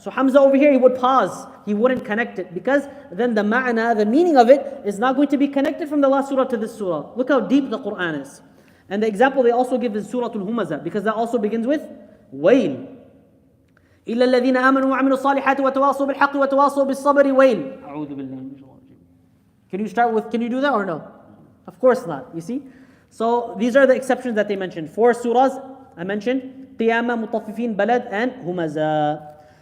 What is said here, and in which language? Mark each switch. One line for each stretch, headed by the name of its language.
English: So Hamza over here, he would pause. He wouldn't connect it, because then the ma'na, the meaning of it, is not going to be connected from the last surah to this surah. Look how deep the Quran is. And the example they also give is Surah Al-Humazah, because that also begins with wail.
Arabic: إِلَّا الَّذِينَ آمَنُوا وَعَمِلُوا الصَّالِحَاتِ وَتَوَاصَوْا بِالْحَقِّ وَتَوَاصَوْا بِالصَّبْرِ وَيْلٌ. أعوذ بالله من الشيطان الرجيم.
English: Can you do that or no? Of course not, you see? So these are the exceptions that they mentioned. 4 surahs I mentioned, Qiyamah, Mutaffifin, Balad, and Humazah.